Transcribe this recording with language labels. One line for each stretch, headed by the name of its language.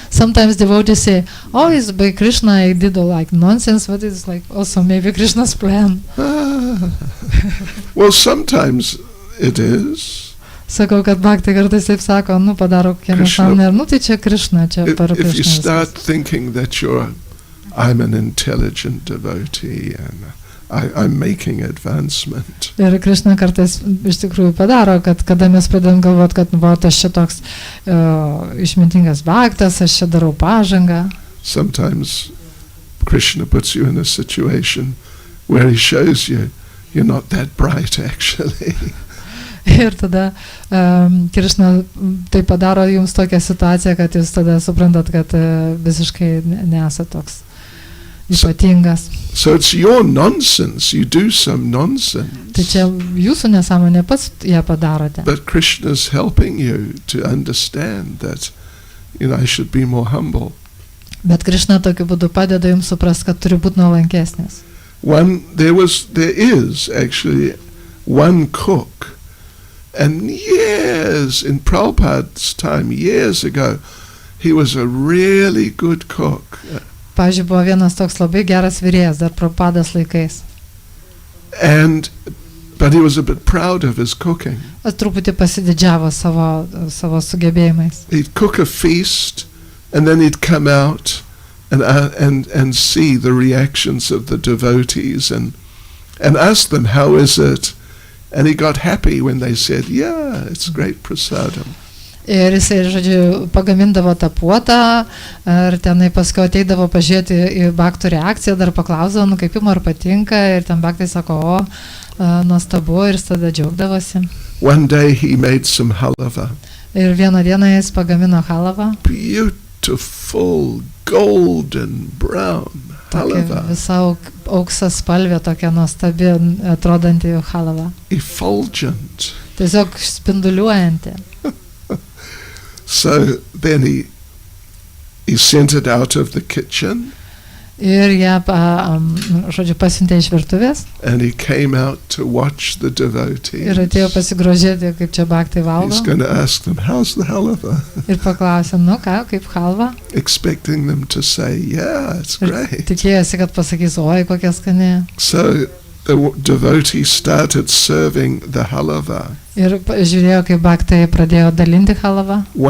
English: Sometimes devotees say, oh, it's by Krishna I did all like nonsense, but it's like also maybe Krishna's plan. Well, sometimes it is.
Lithuanian: Sakau, kad Bhakti kartais taip sako, padaro kokią nesąmonę, tai čia Krishna, čia para Krishna.
English: If you start thinking that I'm an intelligent devotee and I'm making advancement.
Lithuanian: Ir Krishna kartais iš tikrųjų padaro, kad kada mes pradedam galvot, kad aš čia toks išmintingas bhaktas, aš čia darau pažangą.
English: Sometimes Krishna puts you in a situation where he shows you're not that bright actually.
Lithuanian: Ir tada Krishna tai padaro jums tokią situaciją, kad jūs tada suprantat, kad visiškai nesat toks ypatingas.
English: So it's your nonsense. You do some nonsense.
Lithuanian: Tai čia jūsų nesąmonė, pats ją padarote.
English: But Krishna's helping you to understand that, I should be more humble.
Lithuanian: Bet Krishna tokiu būdu padeda jums suprast, kad turi būti nuolankesnis.
English: There is actually one cook, and in Prabhupada's time, years ago, he was a really good cook.
Lithuanian: Pavyzdžiui, buvo vienas toks labai geras virėjas dar Prabhupados laikais.
English: But he was a bit proud of his cooking.
Lithuanian: Truputį pasididžiavo savo sugebėjimais.
English: He'd cook a feast, and then he'd come out and see the reactions of the devotees and ask them, how is it? And he got happy when they said, yeah, it's great prasadam.
Lithuanian: Ir jisai, žodžiu, pagamindavo tą puotą, ir tenai paskui ateidavo pažiūrėti į Bhaktų reakciją, dar paklausdavo, kaip jums ar patinka, ir ten Bhaktai sako, nuostabu, ir tada džiaugdavosi.
English: One day he made some halava.
Lithuanian: Ir vieną dieną jis pagamino halavą.
English: Beautiful golden brown halava.
Lithuanian: Visa auksas spalvė, tokia nuostabi atrodanti halava.
English: Effulgent.
Lithuanian: Tiesiog spinduliuojanti.
English: So then he sent it out of the kitchen.
Lithuanian: Ir ją, žodžiu, pasiuntė iš virtuvės.
English: And he came out to watch the devotees.
Lithuanian: Ir atėjo pasigrožėti, kaip čia Bhaktai valgo.
English: He's going to ask them, how's the halava?
Lithuanian: Ir paklausė, kaip halva?
English: Expecting them to say, yeah, it's great.
Lithuanian: Ir tikėjosi, kad pasakys, oi, kokia skani.
English: So the devotee started serving the halava.
Lithuanian: Ir žiūrėjo, kaip Bhaktai pradėjo dalinti halavą.